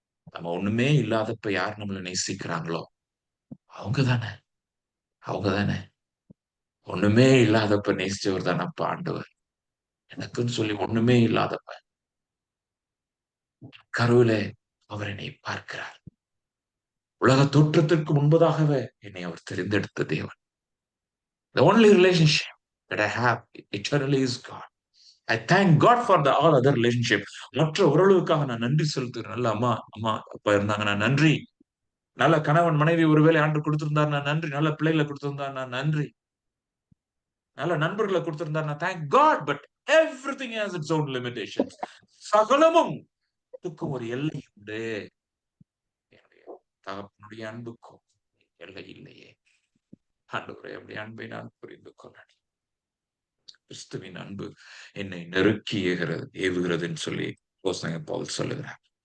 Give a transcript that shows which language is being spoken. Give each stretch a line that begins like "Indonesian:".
Tamil: நம்ம ஒண்ணுமே இல்லாதப்ப யார் நம்மள நேசிக்கிறாங்களோ அவங்க தானே, அவங்க தானே. ஒண்ணுமே இல்லாதப்ப நேசிச்சவர் தானே அப்ப ஆண்டவர். எனக்குன்னு சொல்லி ஒண்ணுமே இல்லாதப்ப கருவிலே அவர் என்னை பார்க்கிறார். உலக தோற்றத்திற்கு முன்பதாகவே என்னை அவர் தெரிந்தெடுத்த தேவன்.
English: The only relationship that I have eternally is God. I thank God for the all other relationship.
Tamil: மற்ற உறவுகளுக்காக நான் நன்றி செலுத்துகிறேன். நல்ல அம்மா அம்மா அப்பா இருந்தாங்க நான் நன்றி. நல்ல கணவன் மனைவி ஒருவேளை ஆண்டு கொடுத்திருந்தார் நான் நன்றி. நல்ல பிள்ளைகளை கொடுத்திருந்தார் நான் நன்றி. நல்ல நண்பர்களை கொடுத்திருந்தார் நான்
English: Thank God. But everything has its own limitations.
Tamil: சகலமும் அதுக்கும் ஒரு எல்லை உண்டு. என்னுடைய தகப்பனுடைய அன்புக்கும் எல்லை இல்லையே. ஆண்டவரே அப்படி அன்பை நான் புரிந்து கொள்ளேன். கிறிஸ்துவின் அன்பு என்னை நெருக்கி ஏவுகிறதுன்னு சொல்லி பவுல் சொல்லுகிறார்.